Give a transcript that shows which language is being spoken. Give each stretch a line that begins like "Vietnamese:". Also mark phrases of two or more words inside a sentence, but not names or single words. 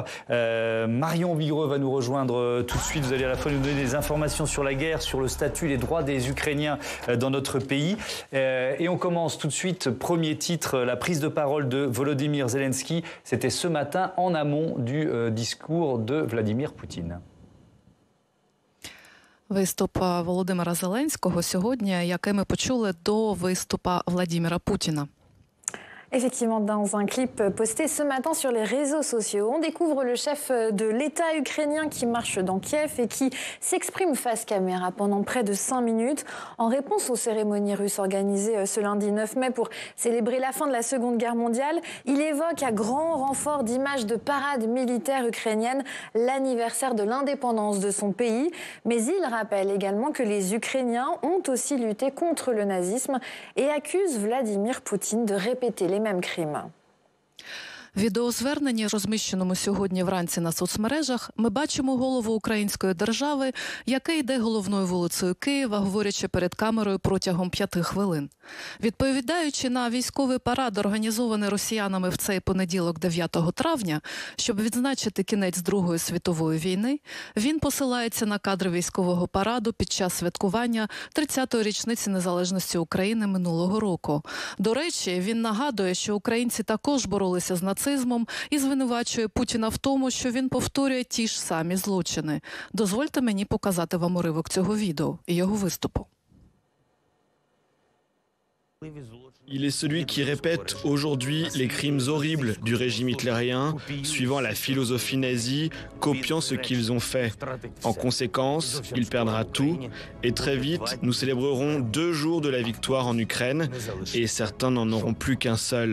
French: Marion Vigreux va nous rejoindre tout de suite. Vous allez à la fois nous donner des informations sur la guerre, sur le statut, les droits des Ukrainiens dans notre pays. Et on commence tout de suite. Premier titre, la prise de parole de Volodymyr Zelensky. C'était ce matin en amont du discours de Vladimir Poutine.
Ukrainian: Виступ Володимира Зеленського сьогодні, який ми почули до виступа Владимира Путіна.
French: Effectivement, dans un clip posté ce matin sur les réseaux sociaux, on découvre le chef de l'État ukrainien qui marche dans Kiev et qui s'exprime face caméra pendant près de 5 minutes en réponse aux cérémonies russes organisées ce lundi 9 mai pour célébrer la fin de la Seconde Guerre mondiale. Il évoque à grand renfort d'images de parades militaires ukrainiennes l'anniversaire de l'indépendance de son pays. Mais il rappelle également que les Ukrainiens ont aussi lutté contre le nazisme et accuse Vladimir Poutine de répéter les mêmes crimes.
Ukrainian: відеозверненні, розміщеному сьогодні вранці на соцмережах, ми бачимо голову української держави, який йде головною вулицею Києва, говорячи перед камерою протягом 5 хвилин. Відповідаючи на військовий парад, організований росіянами в цей понеділок 9 травня, щоб відзначити кінець Другої світової війни, він посилається на кадри військового параду під час святкування 30-ї річниці незалежності України минулого року. До речі, він нагадує, що українці також боролися з нацизмом і звинувачує Путіна в тому, що він повторює ті ж самі злочини. Дозвольте мені показати вам уривок цього відео і його виступу.
French: Il est celui qui répète aujourd'hui les crimes horribles du régime hitlérien, suivant la philosophie nazie, copiant ce qu'ils ont fait. En conséquence, il perdra tout, et très vite, nous célébrerons 2 jours de la victoire en Ukraine, et certains n'en auront plus qu'un seul.